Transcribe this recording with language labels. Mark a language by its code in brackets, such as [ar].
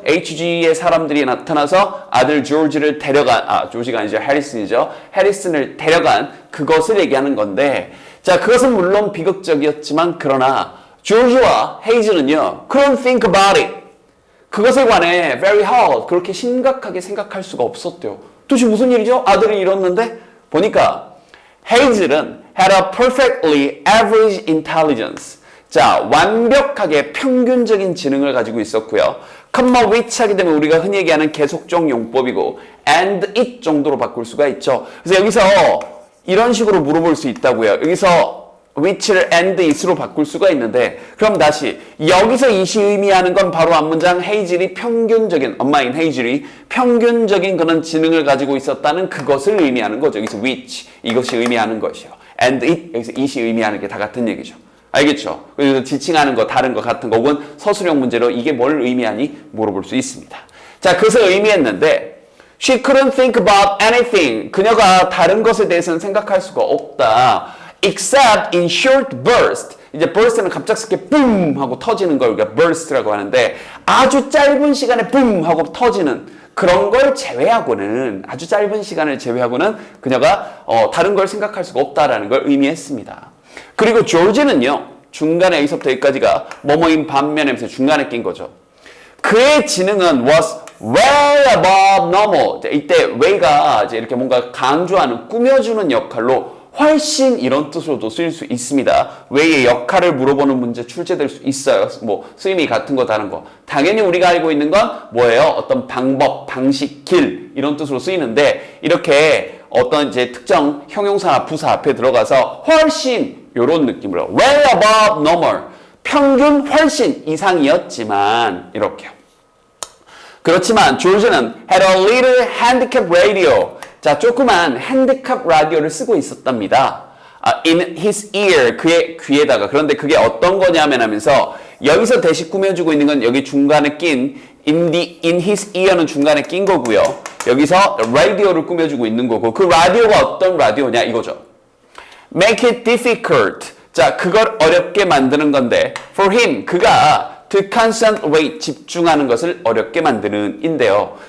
[ko] HG의 사람들이 나타나서 아들 조지를 데려간 조지가 아니죠. 해리슨이죠. 해리슨을 데려간 그것을 얘기하는 건데 자 그것은 물론 비극적이었지만 그러나 조지와 헤이즐은요 [en] couldn't think about it [ko] 그것에 관해 [en] very hard, [ko] 그렇게 심각하게 생각할 수가 없었대요. 도대체 무슨 일이죠? 아들을 잃었는데? 보니까 헤이즐은 [en] had a perfectly average intelligence. [ko] 자, 완벽하게 평균적인 지능을 가지고 있었고요. [en] comma which [ko] 하게 되면 우리가 흔히 얘기하는 계속적 용법이고 [en] and it [ko] 정도로 바꿀 수가 있죠. 그래서 여기서 이런 식으로 물어볼 수 있다고요. 여기서 which를 [en] and it [ko] 으로 바꿀 수가 있는데, 그럼 다시 여기서 it이 의미하는 건 바로 앞문장 헤이즐이 평균적인, 엄마인 헤이즐이 평균적인 그런 지능을 가지고 있었다는 그것을 의미하는 거죠. 여기서 which, 이것이 의미하는 것이요. [en] and it, [ko] 여기서 it이 의미하는 게 다 같은 얘기죠. 알겠죠? 그래서 지칭하는 거, 다른 거, 같은 거, 혹은 서술형 문제로 이게 뭘 의미하니 물어볼 수 있습니다. 자, 그것을 의미했는데 [en] she couldn't think about anything. [ko] 그녀가 다른 것에 대해서는 생각할 수가 없다. [en] except in short burst. [ko] 이제 burst는 갑작스럽게 뿜 하고 터지는 걸 우리가 burst라고 하는데, 아주 짧은 시간에 뿜 하고 터지는 그런 걸 제외하고는, 아주 짧은 시간을 제외하고는 그녀가 다른 걸 생각할 수가 없다라는 걸 의미했습니다. 그리고 조지는요, 중간에 여기서부터 여기까지가 뭐뭐인 반면에서 중간에 낀 거죠. 그의 지능은 [en] was way above normal. [ko] 이때 way가 이제 이렇게 뭔가 강조하는, 꾸며주는 역할로 훨씬 이런 뜻으로도 쓰일 수 있습니다. way의 역할을 물어보는 문제 출제될 수 있어요. 뭐 쓰임이 같은 거 다른 거. 당연히 우리가 알고 있는 건 뭐예요? 어떤 방법, 방식, 길 이런 뜻으로 쓰이는데, 이렇게 어떤 이제 특정 형용사나 부사 앞에 들어가서 훨씬 이런 느낌으로 [en] way above normal, [ko] 평균 훨씬 이상이었지만 이렇게요. 그렇지만 조지는 [en] had a little handicap radio. [ko] 자, 조그만 핸디캡 라디오를 쓰고 있었답니다. [en] in his ear, [ko] 그의 귀에다가. 그런데 그게 어떤 거냐면 하면서 여기서 대신 꾸며주고 있는 건 여기 중간에 낀 [en] in his ear [ko] 는 중간에 낀 거고요. 여기서 라디오를 꾸며주고 있는 거고, 그 라디오가 어떤 라디오냐 이거죠. [en] make it difficult. [ko] 자, 그걸 어렵게 만드는 건데 [en] for him, [ko] 그가 [en] to concentrate, [ko] 집중하는 것을 어렵게 만드는 인데요.